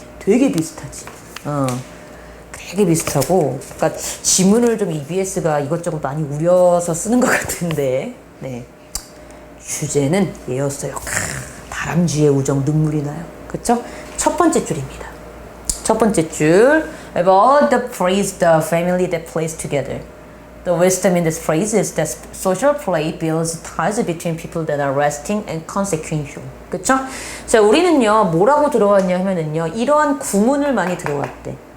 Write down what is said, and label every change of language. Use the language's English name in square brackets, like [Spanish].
[Korean] 되게 비슷하지. 되게 비슷하고, 그러니까 지문을 좀 EBS가 이것저것 많이 우려서 쓰는 것 같은데, 네. 주제는 얘였어요. 다람쥐의 우정 눈물이 나요. 그쵸? 첫 번째 줄입니다. 첫 번째 줄. [English] About the phrase the family that plays together. The wisdom in this phrase is that social play builds ties between people that are lasting and consequential. [Korean] 그쵸? 자, 우리는요, 뭐라고 들어왔냐 하면은요, 이러한 구문을 많이 들어왔대.